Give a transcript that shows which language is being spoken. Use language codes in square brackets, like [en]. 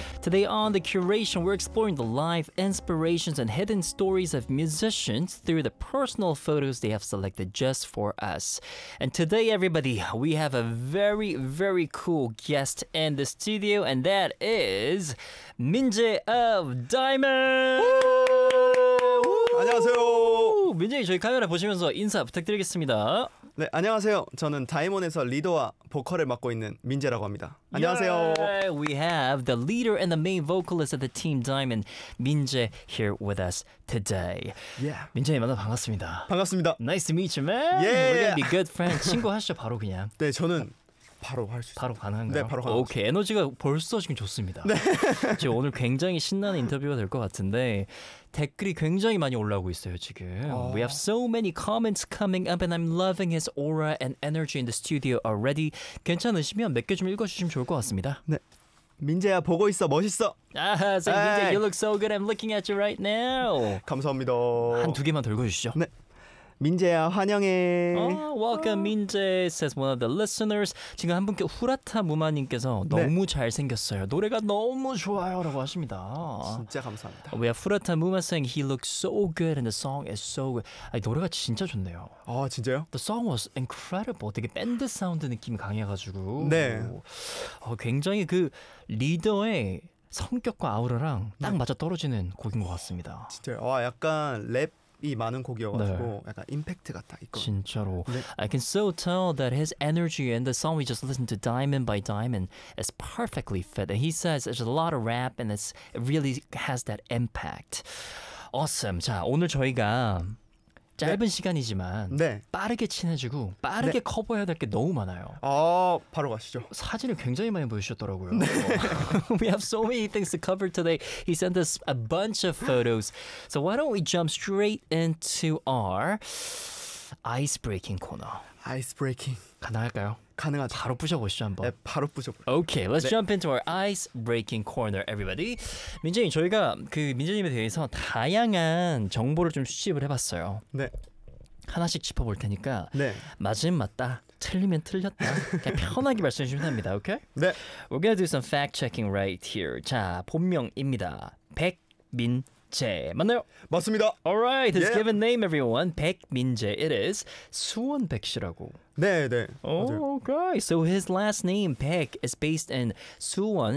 [en] Today on The Curation, we're exploring the life, inspirations, and hidden stories of musicians through the personal photos they have selected just for us. And today, everybody, we have a very, very cool guest in the studio, and that is Minjae of Diamond! [ko] Woo! Woo! 안녕하세요. 민재이 저희 카메라 보시면서 인사 부탁드리겠습니다. 네, 안녕하세요. 저는 다이몬에서 리더와 보컬을 맡고 있는 민재라고 합니다. 안녕하세요. [en] Yeah, we have the leader and the main vocalist of the team Diamond, 민재 here with us today. Yeah. [ko] 민재님 만나 반갑습니다. 반갑습니다. [en] Nice to meet you, man. Yeah. We're gonna be good friends. [ko] 친구 하시죠, 바로 그냥. 네, 저는 바로 할 수 있어요. 바로 가능한가요? 네, 바로 가능합니다. 오케이, 에너지가 벌써 지금 좋습니다. 네. 지금 오늘 굉장히 신나는 인터뷰가 될 것 같은데 댓글이 굉장히 많이 올라오고 있어요, 지금. [en] We have so many comments coming up and I'm loving his aura and energy in the studio already. [ko] 괜찮으시면 몇 개 좀 읽어주시면 좋을 것 같습니다. 네. 민재야, 보고 있어. 멋있어. [en] 아하, so 민재, you look so good. I'm looking at you right now. [ko] 감사합니다. 한 두 개만 더 읽어주시죠. 네. 민재야, 환영해. [en] Oh, welcome, oh. 민재, says one of the listeners. [ko] 지금 한 분께 후라타 무마님께서 너무 네. 잘생겼어요. 노래가 너무 좋아요. 라고 하십니다. 진짜 감사합니다. [en] We have 후라타 무마 saying he looks so good and the song is so good. [ko] 아니, 노래가 진짜 좋네요. 아, 진짜요? [en] The song was incredible. [ko] 되게 밴드 사운드 느낌이 강해가지고. 네. 굉장히 그 리더의 성격과 아우라랑 딱 맞아 떨어지는 곡인 것 같습니다. 진짜요? 와, 약간 랩. 이 많은 곡이어가지고 네. 약간 임팩트가 딱 있고 진짜로 네. [en] I can so tell that his energy and the song we just listened to Diamond by Diamond is perfectly fit and he says there's a lot of rap and it's, it really has that impact awesome [ko] 자 오늘 저희가 짧은 네. 시간이지만 네. 빠르게 친해지고 빠르게 네. 커버해야 될 게 너무 많아요. 아, 바로 가시죠. 사진을 굉장히 많이 보여주셨더라고요. 네. [en] We have so many things to cover today. He sent us a bunch of photos. So why don't we jump straight into our icebreaking corner. Icebreaking. [ko] 가능할까요? 가능하죠. 바로 부셔보시죠, 한번. 네, 바로 부셔보시죠. [en] Okay, let's [ko] 네. [en] jump into our icebreaking corner, everybody. [ko] 민재님, 저희가 그 민재님에 대해서 다양한 정보를 좀 수집을 해봤어요. 네. 하나씩 짚어볼 테니까 네. 맞으면 맞다, 틀리면 틀렸다. 그냥 편하게 말씀해 주시면 됩니다, [en] okay? [ko] 네. [en] We're gonna do some fact-checking right here. [ko] 자, 본명입니다. 백민재, 맞나요? 맞습니다. [en] Alright, his yeah. given name, everyone. 백민재, it is [ko] 수원백씨라고. 네, 네. [en] Oh, okay. So his last name, Baek, is based in Suwon.